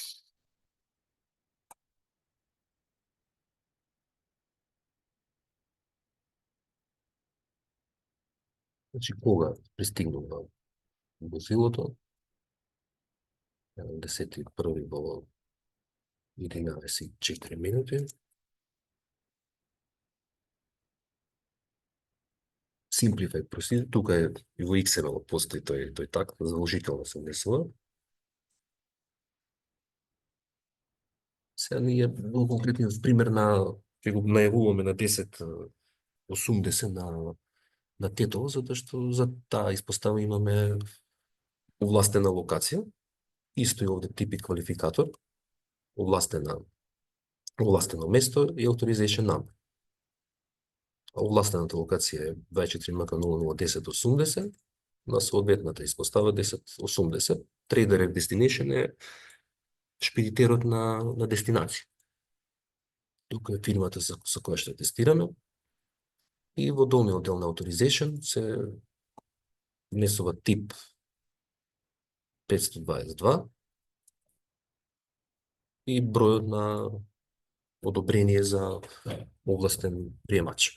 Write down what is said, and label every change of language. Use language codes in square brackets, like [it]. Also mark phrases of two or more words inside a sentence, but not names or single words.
[mk] Значи кога пристигнува возилото, 10.1. во 11:04 минути. [en] Simplified procedure, [mk] тука е и во XML постои тој так, задолжително се внесува. Сега ние во конкретниот пример ќе го најавуваме на 10:80 на Тетово, затоа што за таа испостава имаме овластена локација. Исто и овде тип и квалификатор, овластено место и [en] authorization number. [mk] Овластената локација е 24MK001080 на соодветната испостава 1080. [en] Trader destination [mk] е шпедитерот на дестинација. Тука е фирмата со која што тестираме. И во долниот дел на authorization се внесува тип 522 и бројот на одобрение за овластен приемач.